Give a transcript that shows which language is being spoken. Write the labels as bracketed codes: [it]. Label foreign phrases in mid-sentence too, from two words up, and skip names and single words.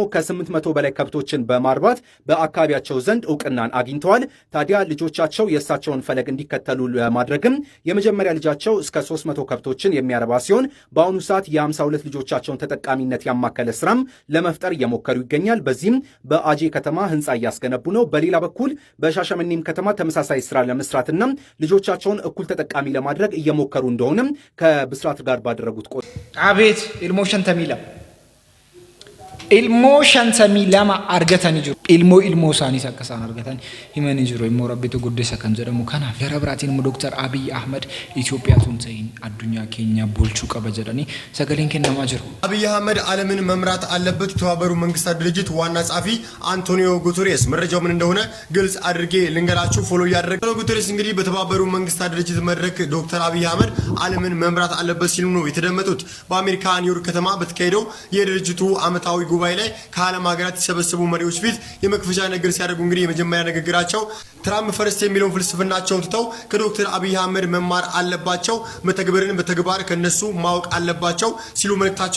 [am] ከ800 በላይ ከብቶችን በማርባት በአካባቢያቸው ዘንድ እውቅናን አግኝተዋል። ታዲያ ልጆቻቸው የእሳቸውን ፈለግ እንዲከተሉ ለማድረግም የመጀመሪያ ልጃቸው እስከ 300 ከብቶችን የሚያረባ ሲሆን በአሁኑ ሰዓት የ52 ልጆቻቸውን ተጠቃሚነት ያማከለ ስራም ለመፍጠር እየሞከሩ ይገኛል። በዚህም በአጄ ከተማ ህንጻ እያስገነቡ ነው። በሌላ በኩል በሻሸመኔም ከተማ ተመሳሳይ ስራ ለመስራትና ልጆቻቸውን እኩል ተጠቃሚ ለማድረግ እየሞከሩ እንደሆነ ከብስራት ጋር ባደረጉት ቆይ [om] አቤት ilmo shantami lama argatani jiru ilmo sani sakkasan argatani himani jiru immo rabbitu guddisa kan jedhamu kana gara biraatiin immo Dr. Abiy Ahmed Itoophiyaa tun ta'in addunyaa keenya bolchuu qaba jedhani sagaleen kennamaa jiru [am] Abiy Ahmed ዓለምን መምራት አለበት የተባበሩ መንግስታት ድርጅት ዋና ጸሐፊ አንቶኒዮ ጉተሬስ መረጃው ምን እንደሆነ ግልጽ አድርጌ ልንገራችሁ ፎሎ ያደረገው ጉተሬስ እንግዲህ በተባበሩ መንግስታት ድርጅት መድረክ ዶክተር አቢይ አህመድ ዓለምን መምራት አለበት ሲሉ ነው የተደመጡት በአሜሪካ ኒውዮርክ ከተማ በተካሄደው የድርጅቱ ዓመታዊ ጉባኤ ላይ ከዓለም ሀገራት የተሰበሰቡ መሪዎች ፊት የመክፈቻ ንግግር ሲያደርጉ እንግዲህ የመጀመሪያ ንግግራቸው ትራምፕ ፈርስት የሚለውን ፍልስፍናቸውን ትተው ከዶክተር አቢይ አህመድ መማር አለባቸው መተግበርን በተግባር ከነሱ ማወቅ አለባቸው ሲሉ መልእክታቸው